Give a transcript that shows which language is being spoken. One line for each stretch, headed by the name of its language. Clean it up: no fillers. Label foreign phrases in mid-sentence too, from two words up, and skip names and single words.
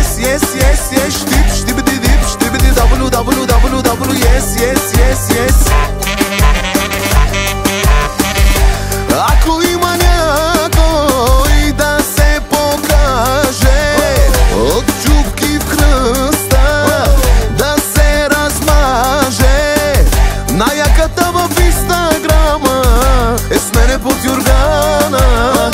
English: yes, yes, yes. Штип, штибиди дип, штибиди дабл, дабл, дабл, дабл, yes, yes, yes, yes.
Bulgarian: Ако има някой да се покаже от чупки в кръста, да се размаже, най-яката в Инстаграма е с мене под юргана.